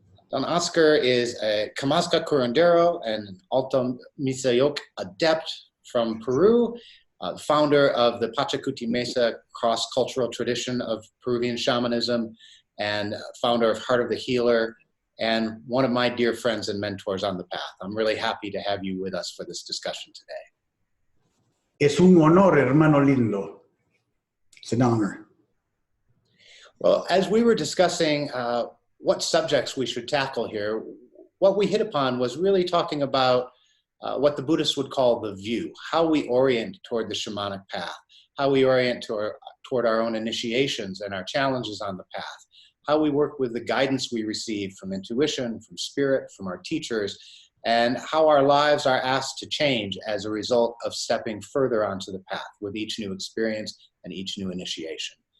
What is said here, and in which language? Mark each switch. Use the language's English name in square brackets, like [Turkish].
[English] Don Oscar is a Camasca curandero and Alto Misayoc adept from Peru, founder of the Pachacuti Mesa cross-cultural tradition of Peruvian shamanism, and founder of Heart of the Healer, and one of my dear friends and mentors on the path. I'm really happy to have you with us for this discussion today. [Spanish] Es un honor, hermano lindo. [English] It's an honor. Well, as we were discussing what subjects we should tackle here, what we hit upon was really talking about what the Buddhists would call the view, how we orient toward the shamanic path, how we orient toward our own initiations and our challenges on the path, how we work with the guidance we receive from intuition, from spirit, from our teachers, and how our lives are asked to change as a result of stepping further onto the path with each new experience and each new initiation.